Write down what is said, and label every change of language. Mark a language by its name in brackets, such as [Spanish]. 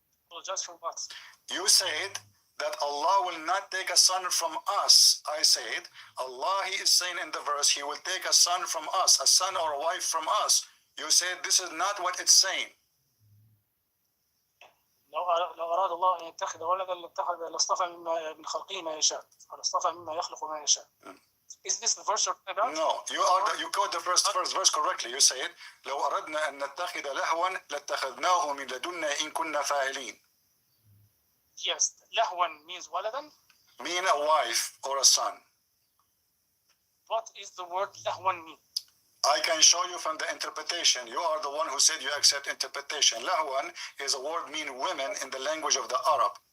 [English] Apologize for what? You said that Allah will not take a son from us. I said, Allah, he is saying in the verse, he will take a son from us, a son or a wife from us. You said this is not what it's saying. [Arabic] لو أراد الله أن يتخذ ولدا لاصطفى من خلقه ما يشاء، لاصطفى مما يخلق ما يشاء. [English] Is this the verse you're talking about? No, you quote the first verse correctly. You said, [Arabic] لو أردنا أن نتخذ لهوا لاتخذناه من لدنا إن كنا فاعلين. [English] Yes, لهوا means ولدا. Mean a wife or a son. What is the word لهوا mean? I can show you from the interpretation. You are the one who said you accept interpretation. Lahwan is a word mean women in the language of the Arab.